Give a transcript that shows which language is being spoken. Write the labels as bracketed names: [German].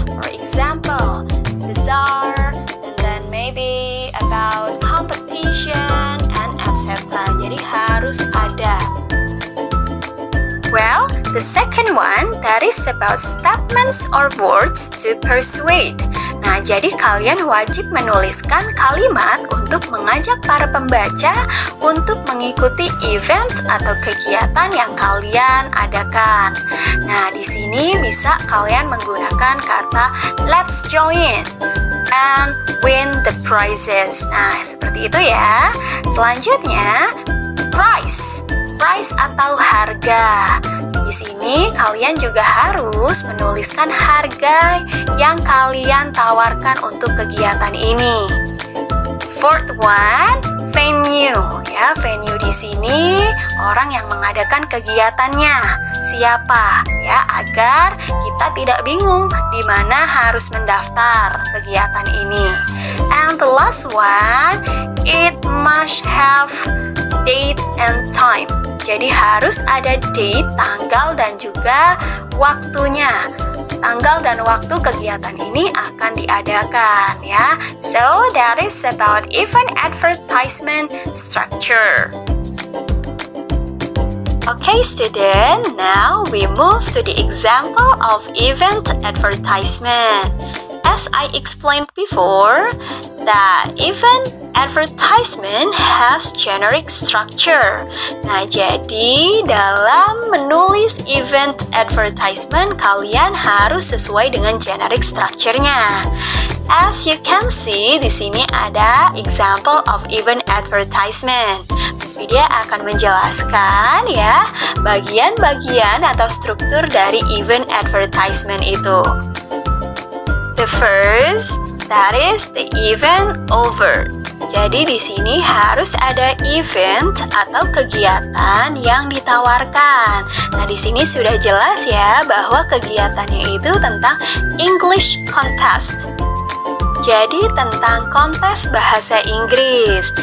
[English] For example, bazaar, and then maybe about competition and etc. [Indonesian] Jadi harus ada. [English] Well, the second one that is about statements or words to persuade. [Indonesian] Nah, jadi kalian wajib menuliskan kalimat untuk mengajak para pembaca untuk mengikuti event atau kegiatan yang kalian adakan. Nah, di sini bisa kalian menggunakan kata [English] let's join and win the prizes. [Indonesian] Nah, seperti itu ya. Selanjutnya, price atau harga. Di sini kalian juga harus menuliskan harga yang kalian tawarkan untuk kegiatan ini. [English] Fourth one, venue. [Indonesian] Ya, venue di sini orang yang mengadakan kegiatannya. Siapa? Ya, agar kita tidak bingung di mana harus mendaftar kegiatan ini. [English] And the last one, it must have date and time. [Indonesian] Jadi harus ada date, tanggal, dan juga waktunya. Tanggal dan waktu kegiatan ini akan diadakan ya. [English] So that is about event advertisement structure. Okay student, now we move to the example of event advertisement. As I explained before, that event advertisement has generic structure. [Indonesian] Nah, jadi dalam menulis event advertisement, kalian harus sesuai dengan generic structure-nya. [English] As you can see, [Indonesian] di sini ada [English] example of event advertisement. [Indonesian] Miss Vidya akan menjelaskan ya bagian-bagian atau struktur dari event advertisement itu. [English] The first, that is the event over. [Indonesian] Jadi di sini harus ada event atau kegiatan yang ditawarkan. Nah, di sini sudah jelas ya bahwa kegiatannya itu tentang English contest. Jadi tentang kontes bahasa Inggris.